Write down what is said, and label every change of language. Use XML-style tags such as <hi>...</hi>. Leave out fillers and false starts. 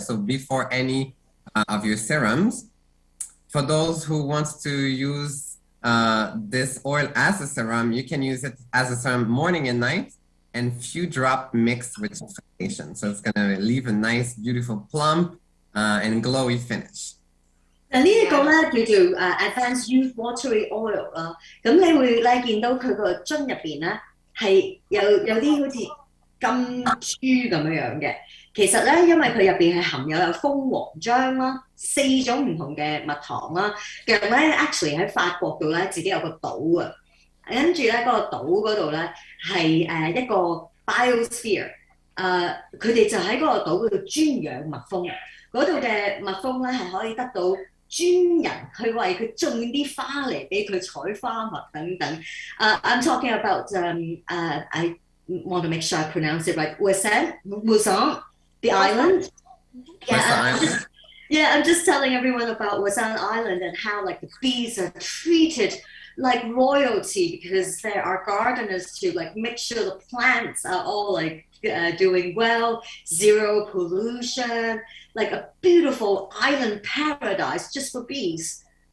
<en>So before any of your serums, for those who want to use this oil as a serum, you can use it as a serum morning and night and few drop mixed with foundation. So it's going to leave a nice, beautiful, plump and glowy finish.</en> <yue>嗱呢一個咧叫做Advanced Youth Watery Oil 啦，咁你會咧見到佢個樽入邊咧係有啲好似金珠咁樣嘅。其實咧，因為佢入邊係含有蜂王漿啦，4種唔同嘅蜜糖啦。腳咧 actually 喺法國度咧自己有個島啊，跟住咧嗰個島嗰度咧係一個 biosphere，佢哋就喺嗰個島嗰度專養蜜蜂，嗰度嘅蜜蜂咧係可以得到專人去為佢種啲花嚟俾佢採花蜜等等。</yue> <en>I'm talking about I want to make sure I pronounce it right. Wusan, the island. Yeah, I'm just telling everyone about Wusan Island and how like the bees are treated like royalty because there are gardeners to like make sure the plants are all like doing well, zero pollution, like a beautiful island paradise just for bees.</en>